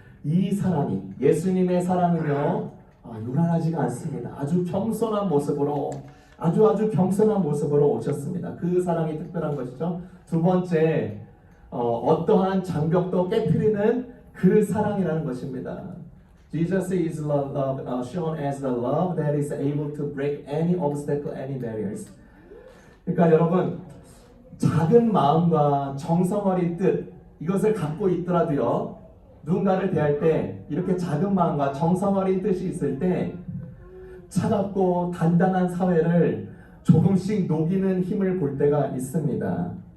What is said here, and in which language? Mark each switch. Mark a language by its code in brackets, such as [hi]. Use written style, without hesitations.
[ko] 이 사람이 예수님의 사랑은요 요란하지가 않습니다. 아주 겸손한 모습으로 아주 겸손한 모습으로 오셨습니다. 그 사랑이 특별한 것이죠. 두 번째 어떠한 장벽도 깨트리는 그 사랑이라는 것입니다. [en] Jesus is shown as the love that is able to break any obstacle, any barriers. [ko] 그러니까 여러분 작은 마음과 정성 어린 뜻 이것을 갖고 있더라도요 누군가를 대할 때 이렇게 작은 마음과 정성 어린 뜻이 있을 때 차갑고 단단한 사회를 조금씩 녹이는 힘을 볼 때가 있습니다.